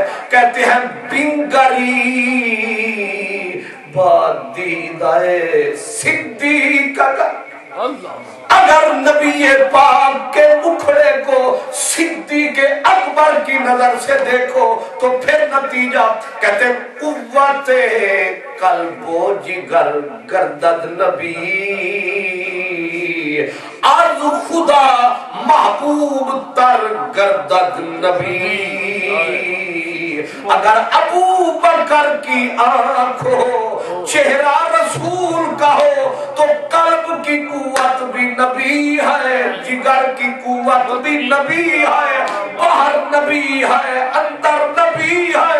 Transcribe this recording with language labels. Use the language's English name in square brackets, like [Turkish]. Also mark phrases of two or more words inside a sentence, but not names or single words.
[Urdu] کہتے ہیں [Persian] بنگری دیدائے صدیق [Urdu] اگر نبی پاک کے مکھڑے کو صدیق اکبر کی نظر سے دیکھو تو پھر نتیجہ کہتے [Persian] قوت قلب و جگر گردد نبی از خدا محبوب تر گردد نبی. [Urdu] اگر ابو بکر کی آنکھ ہو چہرہ رسول کا ہو تو قلب کی قوت بھی نبی ہے جگر کی قوت بھی نبی ہے باہر نبی ہے اندر نبی ہے.